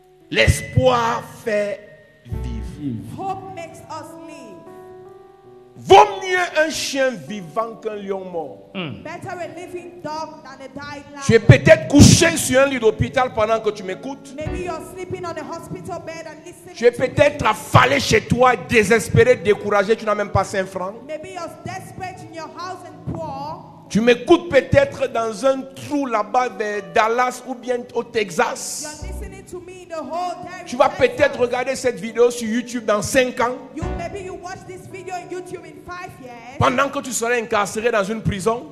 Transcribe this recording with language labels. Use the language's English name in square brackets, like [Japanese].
[French] L'espoir fait vivre. [English] Hope makes us live. [French] Vaut mieux un chien vivant qu'un lion mort. [English] Better a living dog than a dying [French] Tu es [English] lion. [French] peut-être couché sur un lit d'hôpital pendant que tu m'écoutes. [English] Maybe you're sleeping on a hospital bed and listening. [French] Tu es peut-être affalé chez toi, désespéré, découragé, tu n'as même pas 5 francs. [English] Maybe you're desperate in your house and poor. [French] Tu m'écoutes peut-être dans un trou là-bas vers Dallas ou bien au Texas. [English] You're listening to me in the whole day. [French] Tu vas peut-être regarder cette vidéo sur YouTube dans 5 ans. [English] Maybe you watch this video on YouTube in 5 years. [French] Pendant que tu seras incarcéré dans une prison.